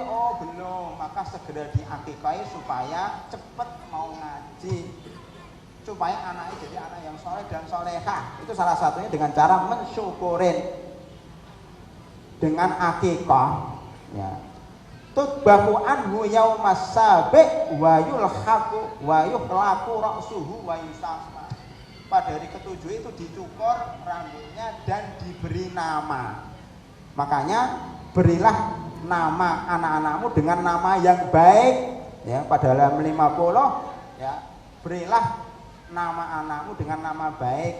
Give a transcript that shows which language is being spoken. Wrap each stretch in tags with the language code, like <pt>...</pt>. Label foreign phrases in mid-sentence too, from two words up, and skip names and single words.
<id>Oh belum, maka segera di akikoi supaya cepat mau ngaji, supaya anaknya jadi anak yang soleh dan solehah. Itu salah satunya dengan cara mensyukurin dengan akikah. Ya.</id> <ar>تذبح عنه يوم السابع ويلحق ويحلق رأسه ويسمى.</ar> <id>Pada hari ke-7 itu dicukur rambutnya dan diberi nama. Makanya berilah nama anak-anakmu dengan nama yang baik, ya. Pada halaman 50, ya. Berilah nama anakmu dengan nama baik.</id>